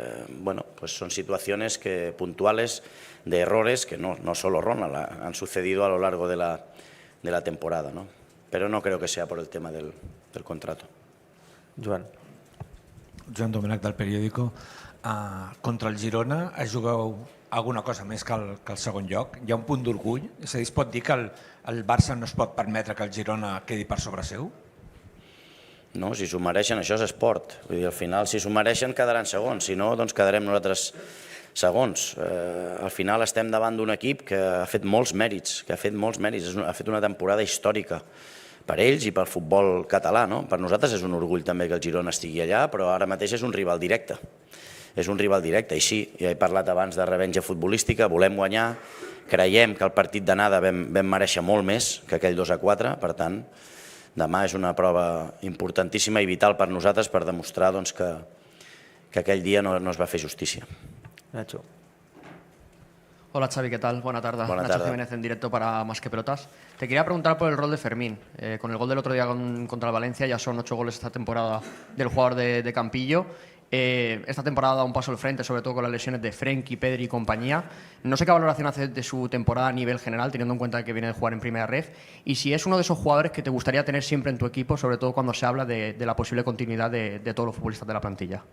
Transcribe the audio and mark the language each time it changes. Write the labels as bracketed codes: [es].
[es] Bueno, pues son situaciones puntuales de errores que no solo Ronald, han sucedido a lo largo de la temporada, ¿no? Pero no creo que sea por el tema del contrato. Joan. Joan Domènech, del Periódico. [ca] Contra el Girona jugueu alguna cosa més que el segon lloc? Hi ha un punt d'orgull? És a dir, es pot dir que el Barça no es pot permetre que el Girona quedi per sobre seu? No, si s'ho mereixen, això és esport. Vull dir, al final, si s'ho mereixen, quedaran segons. Si no, doncs quedarem nosaltres segons. Al final estem davant d'un equip que ha fet molts mèrits, ha fet una temporada històrica per ells i pel futbol català, no? Per nosaltres és un orgull també que el Girona estigui allà, però ara mateix és un rival directe. És un rival directe, i sí, ja he parlat abans de revenja futbolística, volem guanyar, creiem que el partit d'anada vam mereixer molt més que aquell 2-4, per tant, demà és una prova importantíssima i vital per nosaltres per demostrar que aquell dia no es va fer justícia. Nacho. [es] Hola Xavi, ¿qué tal? Buena tarde. Buena Nacho tarde. Jiménez en directo para Más que Pelotas. Te quería preguntar por el rol de Fermín. Con el gol del otro día contra el Valencia ya son 8 goles esta temporada del jugador de Campillo. Esta temporada da un paso al frente, sobre todo con las lesiones de Frenkie, Pedri y compañía. No sé qué valoración hace de su temporada a nivel general, teniendo en cuenta que viene de jugar en Primera Ref, y si es uno de esos jugadores que te gustaría tener siempre en tu equipo, sobre todo cuando se habla de la posible continuidad de todos los futbolistas de la plantilla.